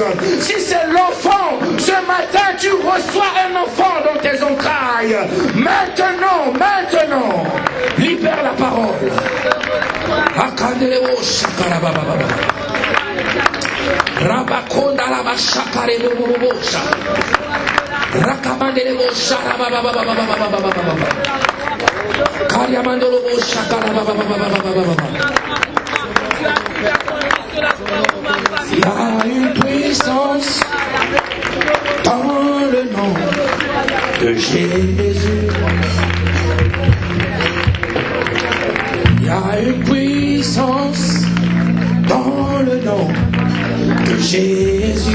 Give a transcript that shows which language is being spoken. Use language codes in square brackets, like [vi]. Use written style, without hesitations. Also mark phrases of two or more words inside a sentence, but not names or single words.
[fr] Si c'est l'enfant, ce matin tu reçois un enfant dans tes entrailles. Maintenant, libère la parole. Rabakonda la bashakare bobobosha. Rakabandele bosha bababababababababa. Kariamandolo bosha bababababababa. Il y a une puissance dans le nom de Jésus. Il y a une puissance dans le nom de Jésus.